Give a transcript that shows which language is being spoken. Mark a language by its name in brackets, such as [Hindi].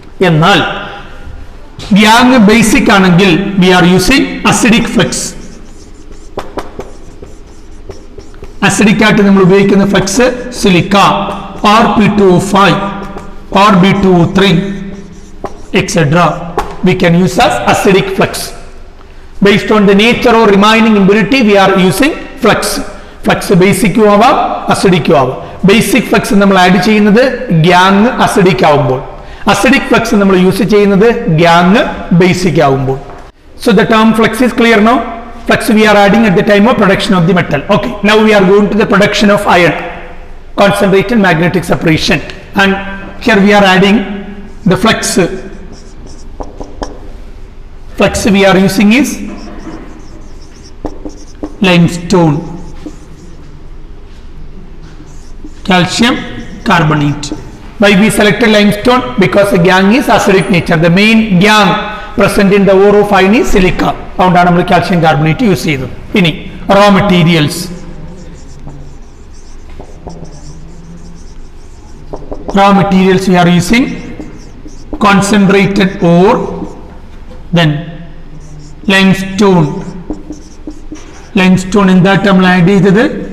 [English] എന്നാൽ gangue basic ആണെങ്കിൽ we are using acidic flux. [Malayalam] Acidic ആയിട്ട് നമ്മൾ ഉപയോഗിക്കുന്ന flux silica, Rp2O5 or B2O3 etc. [English] we can use as acidic flux. Based on the nature or remaining impurity we are using flux. Flux basic ആവാം acidic ആവാം. [Malayalam] Basic flux നമ്മൾ add ചെയ്യുന്നത് gang acidic ആവുമ്പോൾ, acidic flux നമ്മൾ use ചെയ്യുന്നത് gang basic ആവുമ്പോൾ. [English] So the term flux is clear now. Flux we are adding at the time of production of the metal. Okay, now we are going to the production of iron, concentrated magnetic separation, and here we are adding the flux. Flux we are using is limestone, calcium carbonate. Why we selected limestone? Because the gangue is acidic nature. The main gangue present in the ore of iron is silica. [Malayalam] അതുകൊണ്ടാണ് നമ്മൾ calcium carbonate use ചെയ്തത്. [English] ഇനി raw materials. Raw materials we are using concentrated ore, then limestone. [Malayalam] Limestone എന്തായിട്ട് നമ്മൾ add ചെയ്തത്?